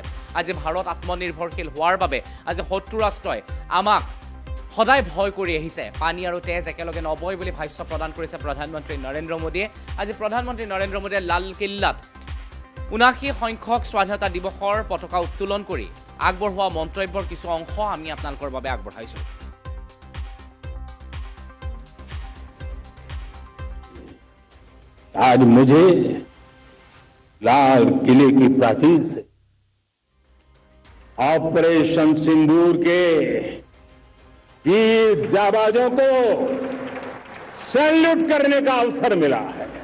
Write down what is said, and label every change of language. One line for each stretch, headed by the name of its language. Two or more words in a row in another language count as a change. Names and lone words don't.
Assamese: আজি ভাৰত আত্মনিৰ্ভৰশীল হোৱাৰ বাবে আজি ৭০ ৰাষ্ট্ৰই আমাক সদায় ভয় কৰি আহিছে। পানী আৰু তেজ একেলগে নবয় বুলি ভাষ্য প্ৰদান কৰিছে প্ৰধানমন্ত্ৰী নৰেন্দ্ৰ মোদীয়ে। আজি প্ৰধানমন্ত্ৰী নৰেন্দ্ৰ মোদীয়ে লালকিল্লাত ৭৯ সংখ্যক স্বাধীনতা দিৱসৰ পতাকা উত্তোলন কৰি আগবঢ়োৱা মন্তব্যৰ কিছু অংশ আমি আপোনালোকৰ বাবে আগবঢ়াইছোঁ।
Hindi: आज मुझे लाल किले की प्राचीर से ऑपरेशन सिंदूर के वीर जाबाजों को सैल्यूट करने का अवसर मिला है।